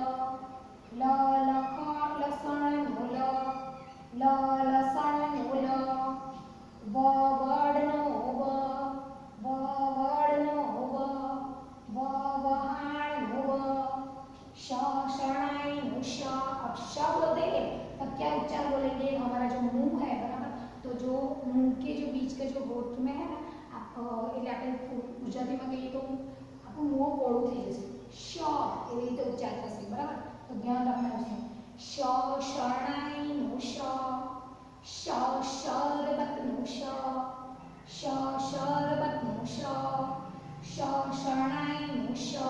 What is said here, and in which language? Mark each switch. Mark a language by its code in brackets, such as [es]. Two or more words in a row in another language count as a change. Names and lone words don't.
[gu] લસણ નો લસણ નો વગડ નો વગડ નો વહાડ નો શરણાઈ નો શ। [hi] अब श बोलते हैं तब क्या उच्चार बोलेंगे, हमारा जो मुंह है बराबर, तो जो मुंह के जो बीच के जो होठ में है ना, आप [gu] એટલે આપણે ગુજરાતીમાં કહીએ તો આપણું મોં પોળું થઈ જશે, શ એવી રીતે ઉચ્ચાર થશે બરાબર, તો ધ્યાન રાખવાનું છે। શ શરણાઈ નો શ શરબત નો શ શરબત નો શ શરણાઈ નો શ